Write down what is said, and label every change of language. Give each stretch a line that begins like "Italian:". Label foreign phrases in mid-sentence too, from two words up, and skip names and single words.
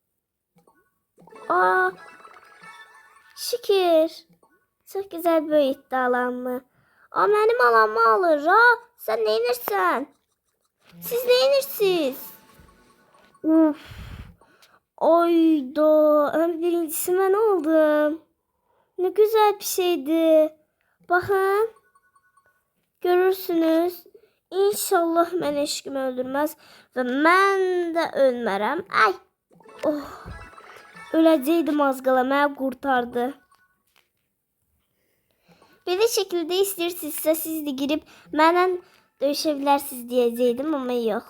Azerbaijani: Şükür. Çox gözəl böyütdü alanımı. Mənim alanımı alır. Sən nə edirsən? Siz nə edirsiniz? Ayda, ən birincisi mən oldum.
Turkish: Ne güzel bir şeydi. Bakın.
Azerbaijani: Görürsünüz. İnşallah mən eşqimi öldürməz və mən də ölmərəm. Ay. Öləcəydim az qala, məni qurtardı. Belə şəkildə istəyirsinizsə siz də girib mənlə döyüşə bilərsiniz deyəcəydim, amma yox.